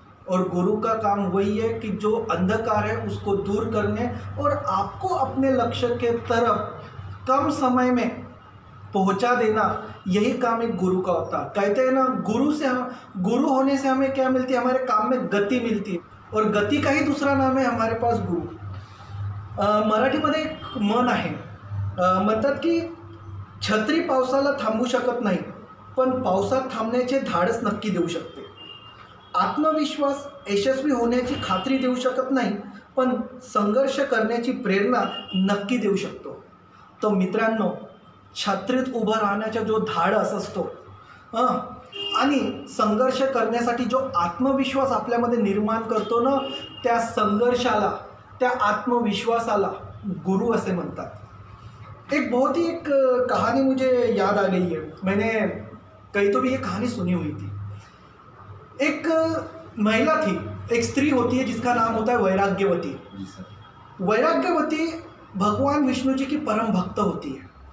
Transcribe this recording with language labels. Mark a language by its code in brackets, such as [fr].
[hi] और गुरु का काम वही है कि जो अंधकार है उसको दूर करने और आपको अपने लक्ष्य के तरफ कम समय में पहुंचा देना, यही काम एक गुरु का होता है। कहते हैं ना, गुरु होने से हमें क्या मिलती है? हमारे काम में गति मिलती है, और गति का ही दूसरा नाम है हमारे पास गुरु। [mr] मराठीमध्ये एक म्हण आहे, म्हणतात की छत्री पावसाला थांबवू शकत नाही, पण पावसात थांबण्याचे धाडस नक्की देऊ शकते। आत्मविश्वास यशस्वी होण्याची खात्री देऊ शकत नाही, पण संघर्ष करण्याची प्रेरणा नक्की देऊ शकतो। तो मित्रांनो, छत्रीत उभं राहण्याचा जो धाडस असतो आणि संघर्ष करण्यासाठी जो आत्मविश्वास आपल्यामध्ये निर्माण करतो ना, त्या संघर्षाला, त्या आत्मविश्वासाला गुरु असे म्हणतात। [hi] एक बहुत ही एक कहानी मुझे याद आ गई है, मैंने कहीं तो भी ये कहानी सुनी हुई थी। एक महिला थी, एक स्त्री होती है जिसका नाम होता है वैराग्यवती। वैराग्यवती भगवान विष्णु जी की परम भक्त होती है।